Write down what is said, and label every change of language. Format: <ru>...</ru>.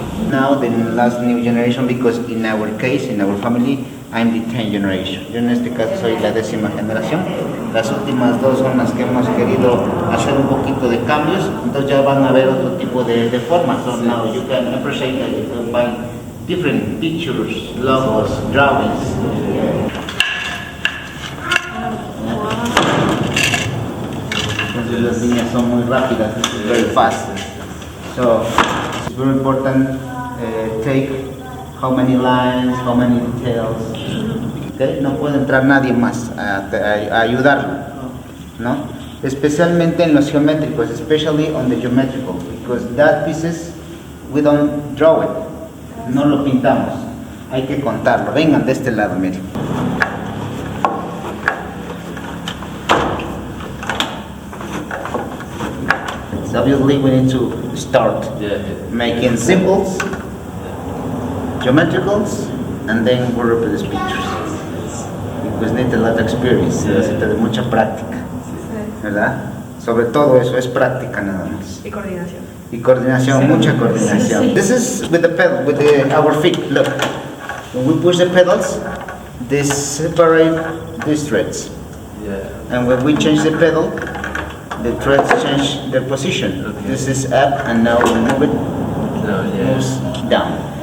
<en>Now the last new generation, because in our case, in our family, I'm the 10th generation.</en> <es>Yo en este caso soy la 10ª generación. Las últimas 2 son las que hemos querido hacer un poquito de cambios, entonces ya van a ver otro tipo de formas.</es> <en>So now you can appreciate that you can buy different pictures, logos, drawings.</en> <es>Entonces las líneas son muy rápidas,</es> <en>very fast. So it's very important take how many lines, how many details. Okay?</en> <es>No puede entrar nadie más a ayudarlo, ¿no? Especialmente en los geométricos,</es> <en>especially on the geometrical, because that pieces we don't draw it,</en> <es>no lo pintamos, hay que contarlo. Vengan de este lado, miren.</es> <en>So obviously we need to start making symbols, geometricals, and then work with these pictures. Because need a lot of experience,</en> <es>necesita de mucha práctica, ¿verdad? Sobre todo eso es práctica nada más. Y coordinación. Y coordinación, mucha coordinación.</es> <en>This is with the pedal, with our feet. Look, when we push the pedals, they separate these threads. And when we change the pedal, the threads change their position. This is up, and now we move it, moves down.</en>